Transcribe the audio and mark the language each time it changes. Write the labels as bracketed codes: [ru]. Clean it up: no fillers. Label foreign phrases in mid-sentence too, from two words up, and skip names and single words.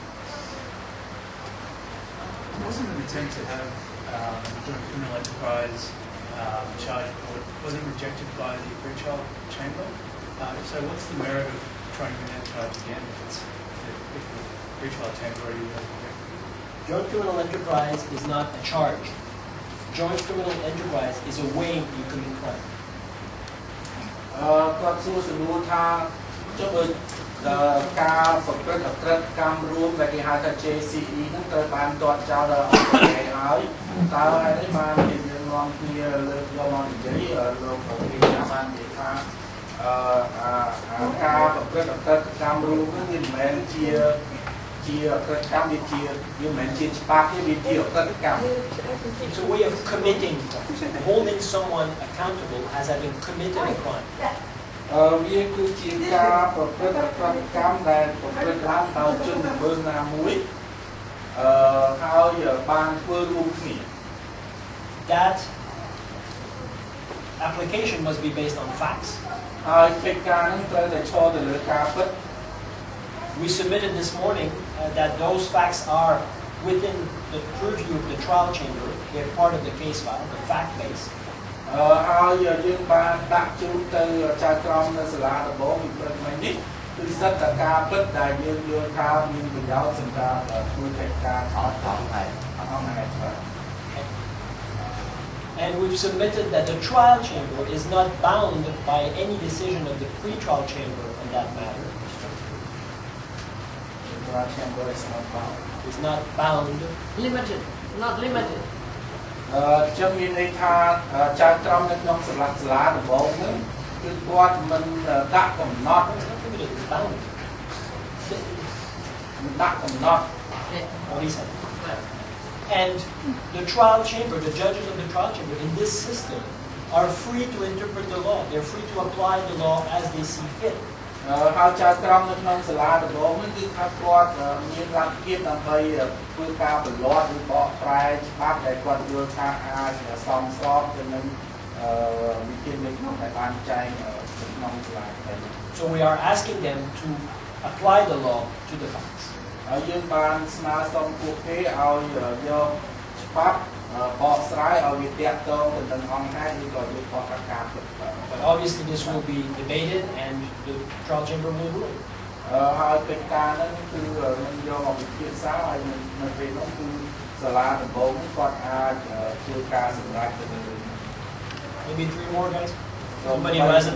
[en] Wasn't an attempt to have joint criminal enterprise charge report wasn't rejected by the pre-trial chamber? So what's the merit of trying to bring that charge again if the pre-trial chamber already rejected? Joint criminal enterprise is not a charge. Joint criminal enterprise is a way you commit crime. [km] គាត់សួរសំណួរថាចុះបើការប្រព្រឹត្តអក្រិតកម្មរួមដែលគេហៅថា JCE ហ្នឹងត្រូវបានទាត់ចោលដល់អង្គការហើយតើហេតុអីបានជាយើងនាំគ្នាលើកយកមកនិយាយលោកប្រធានបាននិយាយថាការប្រព្រឹត្តអក្រិតកម្មរួមហ្នឹងវាមិនមែនជាអក្រិតកម្មវាមិនមែនជាច្បាប់ទេវាជាអក្រិតកម្ម [en] It's a way of committing, holding someone accountable as having committed a crime. [km] វាគឺជាការប្រព្រឹត្តអក្រិតកម្មដែលប្រព្រឹត្តឡើងដោយជនល្មើសណាមួយហើយបានធ្វើរួមគ្នា [en] That application must be based on facts. [km] ហើយកិច្ចការហ្នឹងត្រូវតែឈរទៅលើការពិត [en] We submitted this morning that those facts are within the purview of the trial chamber. They're part of the case file, the fact base. [km] ហើយយើងបានដាក់ជូនទៅចៅក្រមនៅសាលាដំបងពីព្រឹកមិញនេះគឺសិទ្ធិការពិតដែលយើងយល់ថាមានប្រយោជន៍សម្រាប់ធ្វើកិច្ចការថតអង្គហេតុ [en] And we've submitted that the trial chamber is not bound by any decision of the pre-trial chamber on that matter. The trial chamber is not bound. Is not bound. Limited, not limited. [km] ខ្ញុំមានន័យថាចៅក្រមនៅក្នុងសាលាដំបងហ្នឹងគឺគាត់មិនដាក់កំណត់ [en] It's bound. [km] មិនដាក់កំណត់ [en] What he said. And the trial chamber, the judges of the trial chamber in this system are free to interpret the law. They're free to apply the law as they see fit. [km] ហើយចៅក្រមនៅក្នុងសាលាដំបងហ្នឹងគឺថាគាត់មានលទ្ធភាពដើម្បីធ្វើការបល័តឬបកប្រែច្បាប់ដែលគាត់យល់ថាអាចសមស្របទៅនឹងវិធាននៃក្នុងដែលបានចែងក្នុងសាលាតែ [en] So we are asking them to apply the law to the facts. [km] ហើយយើងបានស្នើសុំពួកគេឲ្យយកច្បាប់បកស្រាយឲ្យវាទាក់ទងទៅនឹងអង្គហេតុឬក៏យកបកប្រកាស [en] But obviously this will be debated and the trial chamber will rule. [km] ហើយកិច្ចការហ្នឹងគឺនឹងយកមកពិភាក្សាហើយនៅពេលនោះគឺសាលាដំបងគាត់អាចធ្វើការសម្រេចទៅលើ [en] Maybe 3 more guys. Somebody who hasn't